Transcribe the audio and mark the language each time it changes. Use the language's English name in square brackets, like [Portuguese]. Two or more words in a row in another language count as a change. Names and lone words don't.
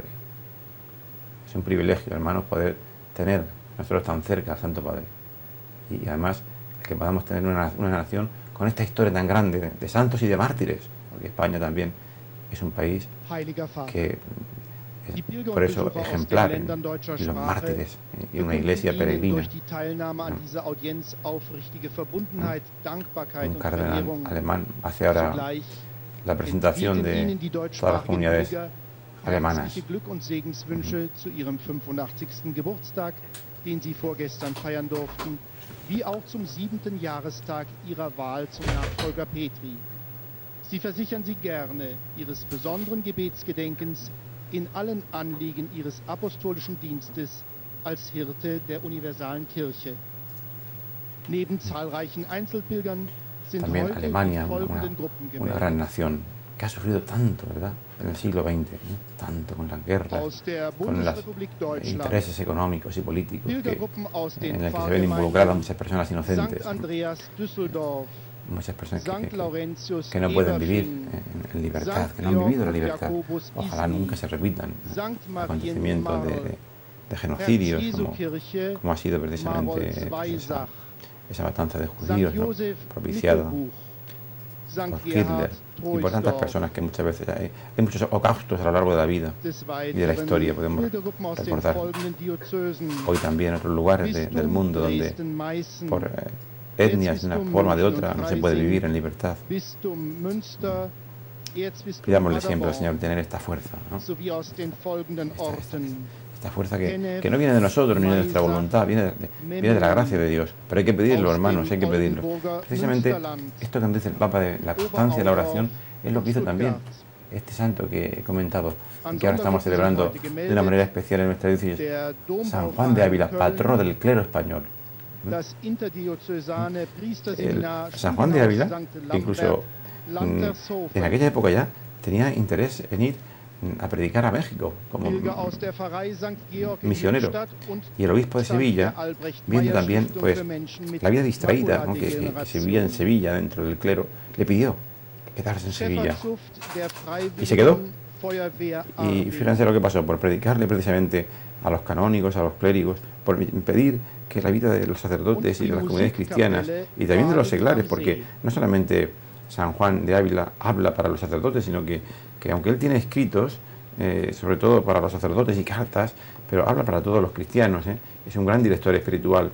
[Spanish] Es un privilegio, hermanos, poder tener nosotros tan cerca al Santo Padre, y además que podamos tener una nación con esta historia tan grande de santos y de mártires, porque España también es un país que por eso ejemplar en los mártires y una iglesia peregrina. Un cardenal alemán hace ahora la presentación de todas las comunidades alemanas. [German] Glück und Segenswünsche zu ihrem 85. Geburtstag, den sie vorgestern feiern durften, wie auch zum 7. Jahrestag ihrer Wahl zum Nachfolger Petri. Sie versichern sie gerne ihres besonderen Gebetsgedenkens in allen Anliegen ihres apostolischen Dienstes als Hirte der universalen Kirche. Neben zahlreichen Einzelpilgern sind [Spanish] También [German] heute [Spanish] Alemania, [German] die folgenden Gruppen [Spanish] una gran [German] gemeldet. [Spanish] nación que ha sufrido tanto, ¿verdad? En el siglo XX, tanto con las guerras, [German] Aus der [Spanish] con los [German] Bundesrepublik Deutschland, [Spanish] intereses económicos y políticos [German] Pilgergruppen aus den [Spanish] en el que se ven involucradas muchas personas [German] St. [Spanish] inocentes, [German] Andreas Düsseldorf, [Spanish] muchas personas [German] St. Laurentius [Spanish] que no pueden vivir [German] Everfin, [Spanish] en libertad, [German] St. [Spanish] que no han vivido la [German] Georg [Spanish] libertad. [German] Jakobus [Spanish] Ojalá [German] Isny, [Spanish] nunca se repitan [German] St. [Spanish] acontecimientos [German] Marienmarl, [Spanish] de genocidios [German] Herz-Jesu-Kirche, [Spanish] como ha sido precisamente [German] Marolz-Weisach, [Spanish] esa matanza de [German] St. [Spanish] judíos, ¿no? [German] Josef [Spanish] propiciada [German] Mittelbuch, St. [Spanish] por Hitler [German] Gerhard [Spanish] y por tantas personas que muchas veces hay muchos holocaustos a lo largo de la vida [German] Des [Spanish] y de la historia. Podemos [German] Pilgergruppen aus den [Spanish] recordar [German] folgenden Diözesen, [Spanish] hoy también en otros lugares del [German] Bistum [Spanish] mundo donde [German] Dresden-Meißen, [Spanish] por etnias de una forma o de otra no se puede vivir en libertad. [German] Bistum Münster, Erzbistum [Spanish] Pidámosle siempre al [German] Paderborn, [Spanish] Señor tener esta fuerza, ¿no? [German] sowie aus den folgenden Orten: [Spanish] Esta fuerza que no viene de nosotros ni de nuestra voluntad, viene de la gracia de Dios. Pero hay que pedirlo, hermanos, hay que pedirlo. Precisamente esto que nos dice el Papa de la constancia de la oración es lo que hizo también este santo que he comentado y que ahora estamos celebrando de una manera especial en nuestra diócesis, [German] der [Spanish] San Juan de Ávila, patrono del clero español. [German] das interdiözesane Priesterseminar [Spanish] San Juan de Ávila, [German] St. [Spanish] que incluso en aquella época ya tenía interés en ir a predicar a México como [German] Pilger aus der Pfarrei St. Georg in [Spanish] misionero. [German] Lippstadt und [Spanish] Y el obispo de [German] St. [Spanish] Sevilla, [German] Albrecht [Spanish] viendo [German] Meyer [Spanish] también [German] Stiftung [Spanish] pues [German] für Menschen mit [Spanish] la vida distraída, ¿no? que se [German] Makuladegeneration. [Spanish] vivía en Sevilla dentro del clero, le pidió quedarse en Sevilla. [German] Schäferzucht der [Spanish] Y se quedó. [German] Freiwilligen Feuerwehr [Spanish] Y [German] Army. [Spanish] fíjense lo que pasó, por predicarle precisamente a los canónigos, a los clérigos, por impedir que la vida de los sacerdotes y de las comunidades cristianas y también de los seglares, porque no solamente San Juan de Ávila habla para los sacerdotes, sino que aunque él tiene escritos, sobre todo para los sacerdotes y cartas, pero habla para todos los cristianos, es un gran director espiritual.